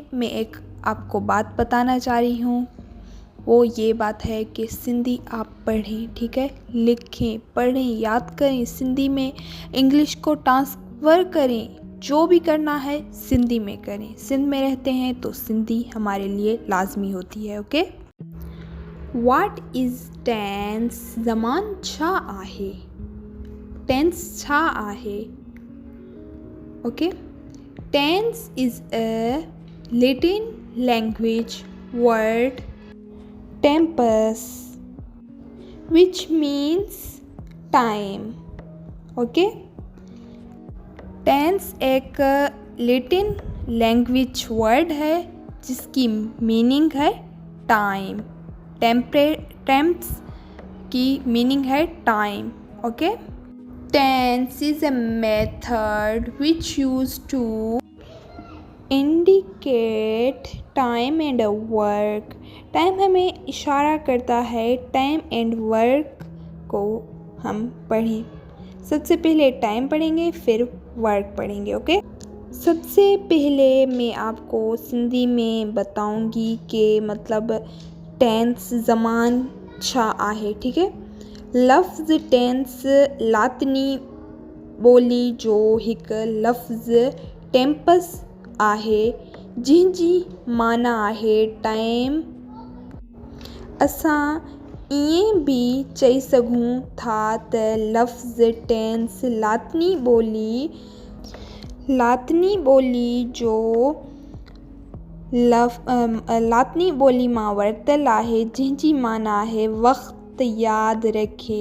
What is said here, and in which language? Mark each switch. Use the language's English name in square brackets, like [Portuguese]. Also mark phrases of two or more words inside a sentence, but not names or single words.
[Urdu] میں ایک آپ کو بات بتانا چاہ رہی ہوں۔ وہ یہ بات ہے کہ سندھی آپ پڑھیں، ٹھیک ہے، لکھیں، پڑھیں، یاد کریں سندھی میں، انگلش کو ٹرانسفر کریں. جو بھی کرنا ہے سندھی میں کریں۔ سندھ میں رہتے ہیں تو سندھی ہمارے لیے لازمی ہوتی ہے. [English] Okay. What is tense? [Sindhi] ज़मान छा आहे? टेंस छा आहे? [English] Okay. Tense is a Latin language word tempus, which means time. [Urdu] ओके। ٹینس ایک [English] Latin language word [Urdu] ہے جس کی مینِنگ ہے ٹائم. ٹیمپس کی مینِنگ ہے ٹائم. ओके। [English] Tense is a method which use to indicate time and work. [Urdu] ٹائم ہمیں اشارہ کرتا ہے, [English] time and work [Urdu] کو ہم پڑھیں. سب سے پہلے ٹائم پڑھیں گے پھر ورک پڑھیں گے. اوکے۔ سب سے پہلے میں آپ کو سندھی میں بتاؤں گی کہ مطلب ٹینس [Sindhi] ज़मान छा आहे। [Urdu] ٹھیک ہے. [Sindhi] लफ्ज़ टेंस लातिनी ॿोली जो हिकु लफ़्ज़ टेम्पस आहे जंहिंजी माना आहे टाइम। असां ईअं बि चई सघूं था त लफ़्ज़ टेंस लातिनी ॿोली जो लातिनी ॿोली मां वरितल आहे जंहिंजी माना आहे वक़्तु यादि रखे।